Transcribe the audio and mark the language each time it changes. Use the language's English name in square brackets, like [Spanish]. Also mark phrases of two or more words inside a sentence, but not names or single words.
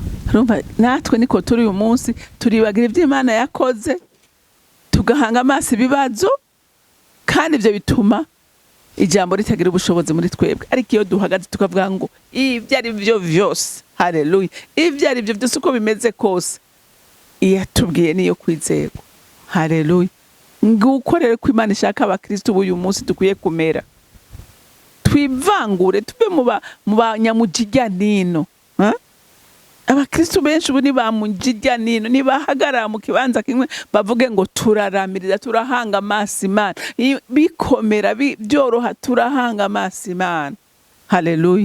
[Kinyarwanda] urumva natwe niko turi uyu munsi, turibagira ibyo Imana yakoze, tugahanga amaso ibibazo, kandi ibyo bituma ijambo ritagira ubushobozi muri twebwe. Ariko iyo duhagaze tukavuga ngo ibyo ari byo byose, haleluya, ibyo ari byo byose uko bimeze kose, iyatubwiye niyo kwizerwa, haleluya. Nguko rero ko Imana ishaka abakristo b'uyu munsi dukwiye kumera, twivangure tuve mu banyamujijya nino. Abakristo benshi ubu ni bamujijya nino, nibahagarara mu kibanza kimwe bavuge ngo turaramiriza, turahanga amaso Imana, bikomera byoroha, turahanga amaso Imana, haleluya.